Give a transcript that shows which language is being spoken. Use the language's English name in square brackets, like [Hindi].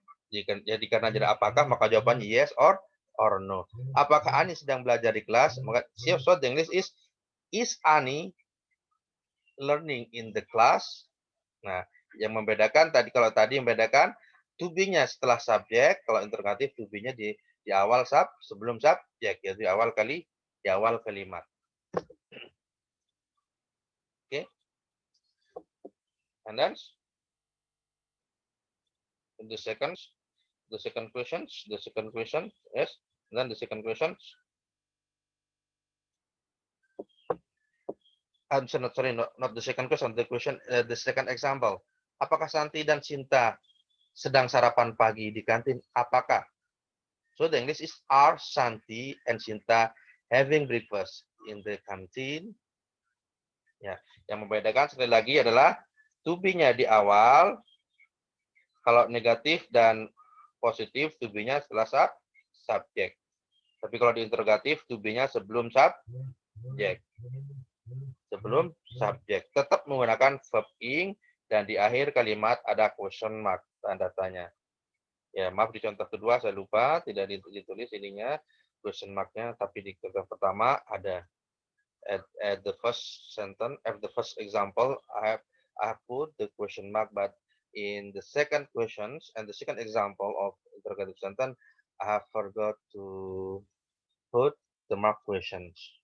[Indonesian] Jadi karena jadi apakah, maka jawabannya yes or no. Apakah Ani sedang belajar di kelas? [English] Maka so the English is Ani learning in the class? [Indonesian] Nah, yang membedakan kalau tadi membedakan to be-nya setelah subjek, kalau interrogatif to be-nya di awal sebelum subjek, yaitu di awal kalimat. [English] Okay. And then in the seconds, The second question, yes. And then the second question. I'm sorry, not the second question. The second example. [Indonesian] Apakah Santi dan Sinta sedang sarapan pagi di kantin? Apakah? [English] So the English is, are Santi and Sinta having breakfast in the canteen? [Indonesian] Ya, yang membedakan sekali lagi adalah to be-nya di awal. Kalau negatif dan positif, to be-nya setelah subjek. Tapi kalau di interrogatif, to be-nya sebelum subjek. Sebelum subjek. Tetap menggunakan verb ing, dan di akhir kalimat ada question mark, tanda tanya. Ya, maaf di contoh kedua saya lupa, tidak ditulis ininya, question mark-nya, tapi di contoh pertama ada. [English] At the first sentence, at the first example, I have put the question mark, but in the second questions and the second example of interrogative sentence, I have forgot to put the mark questions.